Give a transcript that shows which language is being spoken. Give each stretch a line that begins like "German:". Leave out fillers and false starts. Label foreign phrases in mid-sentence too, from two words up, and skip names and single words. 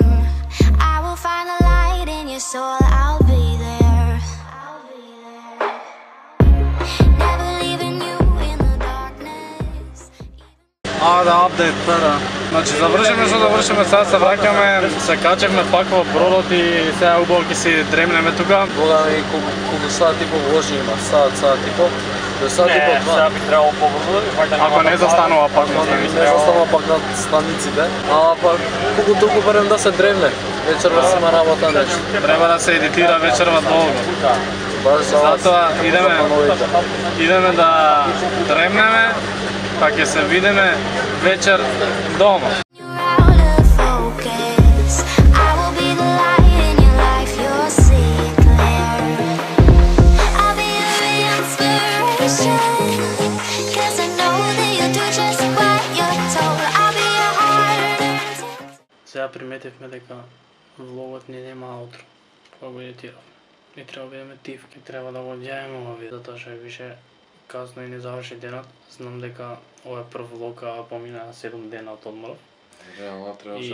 English: I will find a light in your soul, I'll be there. Never leaving you in the darkness.
Macedonian: Да, апдейт, да. Значи завршиме што завршиме, сега се враќаме, се качевме пак во бродот и сега убаво ќе си дремнеме тука. Бога ми колку сати по вожи има, сат и по. До сат и по два. Сега би требало побрзо, ако не застанува пак на станиците. Не застанува пак на станиците, а пак колку толку барем да се дремне. Вечерва си има работа нешто. Треба да се едитира вечерва долго. Баш за вас. Затоа идеме да дремнеме, па ќе се видиме вечер дома.
English: You're out of focus. I will be the light in your life, you'll see it clear. I'll be your inspiration, 'cause I know that you'll do just what you're told. I'll be your heart.
Macedonian: Сега приметивме дека влогот ни нема аутро, кога го едитирав. И треба да бидеме тивки, треба да го одјавиме ова видео, затоа што е више касно и не заврши денот. Знам дека ова е прв влог, а помина 7 дена од одморов. Реално требаше